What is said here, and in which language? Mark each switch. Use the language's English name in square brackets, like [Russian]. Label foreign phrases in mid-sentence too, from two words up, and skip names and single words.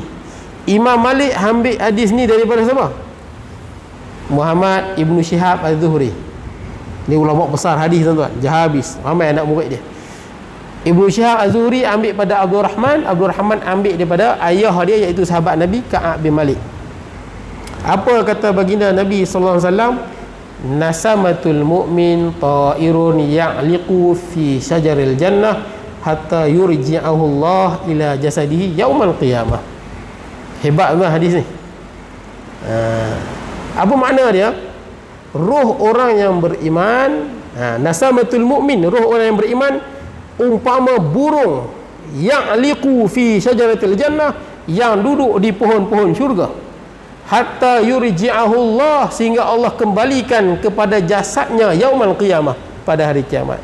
[Malay] Imam Malik ambil hadis ni daripada siapa? Muhammad Ibn Shihab Az-Zuhri. Ni ulama besar hadis tuan-tuan, Jahabis, ramai anak murid dia. Ibn Shihab Az-Zuhri ambil pada Abdul Rahman ambil daripada ayah dia iaitu sahabat Nabi Ka'ab bin Malik. Apa kata baginda Nabi [Arabic] صلى الله عليه وسلم? نسمة المؤمن طائر يعلق في شجر الجنة حتى يرجعه الله إلى جسده يوم القيامة. [Malay] Hebat tuan hadis ni. Apa makna dia? Roh orang yang beriman, [Arabic] نسمة المؤمن, [Malay] roh orang yang beriman umpama burung [Arabic] يعلق في شجرة الجنة, [Malay] yang duduk di pohon-pohon syurga, [Arabic] حتى يرجعه الله, [Malay] sehingga Allah kembalikan kepada jasadnya [Arabic] يوم القيامة, [Malay] pada hari kiamat.